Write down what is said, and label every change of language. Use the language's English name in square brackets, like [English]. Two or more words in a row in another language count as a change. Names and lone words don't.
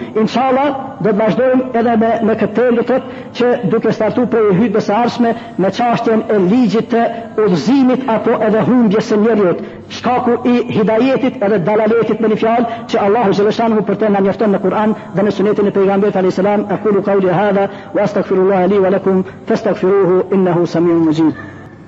[Albanian] Inshallah do të vazhdojmë edhe me këtë temë, do thot që duke startuar për hutbes së ardhshme me çështjen e ligjit të udhëzimit apo edhe humbjes së njerëzit, shkaku i hidajetit edhe dalaletit me një fjalë që Allahu xhaleshanu për të na mjafton në Kur'an dhe në sunetin e pejgamberit [Arabic] عليه السلام. أقول قولي هذا وأستغفر الله لي ولكم فاستغفروه إنه سميع مجيب.